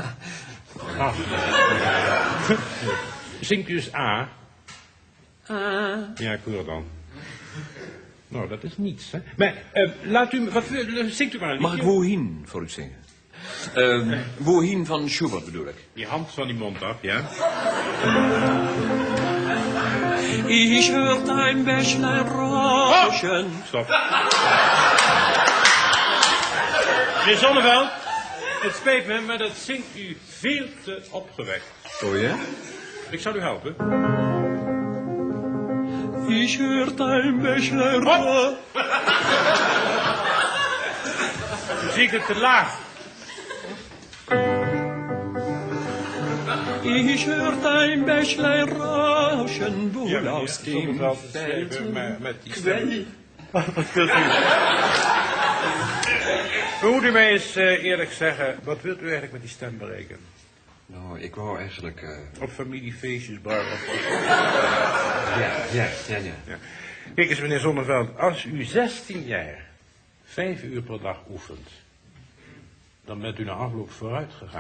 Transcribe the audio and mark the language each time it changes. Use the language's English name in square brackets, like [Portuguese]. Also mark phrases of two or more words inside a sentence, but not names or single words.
[Dutch] Zingt u eens A? Ja, ik hoor dan. Nou, dat is niets, hè. Maar, laat u... zingt u maar een liedje. Mag ik Wohin voor u zingen? Wohin van Schubert bedoel ik. Die hand van die mond af, ja. [German] Ich hört ein Bächlein rauschen. [Dutch] Stop. Meneer Zonneveld, het spijt me, maar dat zingt u veel te opgewekt. Oh ja? Ik zal u helpen. [German] Ich hört ein Bächlein rauschen. [Dutch] U zingt het te laag. [German] Ich hört ein Bächlein rauschen, wohl aus dem Feld. [Dutch] Met die stem. Wat wilt u? Moet u mij eens eerlijk zeggen, wat wilt u eigenlijk met die stem bereiken? Nou, ik wou eigenlijk... Op familiefeestjes, bruiloft. Ja. Kijk eens, meneer Zonneveld, als u 16 jaar 5 uur per dag oefent, dan bent u na afloop vooruit gegaan.